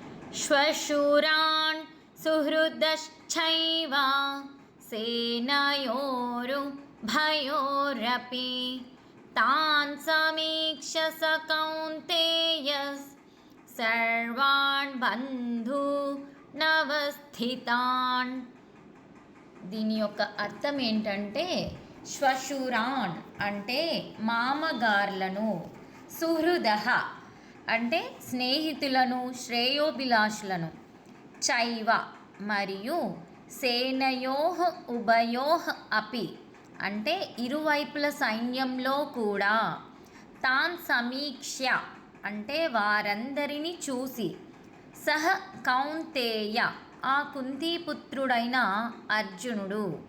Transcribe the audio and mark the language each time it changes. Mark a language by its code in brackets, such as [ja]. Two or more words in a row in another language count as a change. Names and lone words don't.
[sa] श्वशूरान् सुहृदश्चैव सेनयोरुभयोरपि तान् समीक्ष्य स कौन्तेयः सर्वान् बन्धूनवस्थितान्. [te] దీని యొక్క అర్థం ఏంటంటే శ్వశూరాన్ అంటే మామగార్లను, సుహృదః అంటే స్నేహితులను, శ్రేయోభిలాషులను, చైవ మరియు [sa] సేనయోః ఉభయోః అపి [te] అంటే ఇరువైపుల సైన్యంలో కూడా, [sa] తాన్ సమీక్ష్య [te] అంటే వారందరినీ చూసి, [sa] సహ కౌంతేయ [te] ఆ కుంతీపుత్రుడైన అర్జునుడు,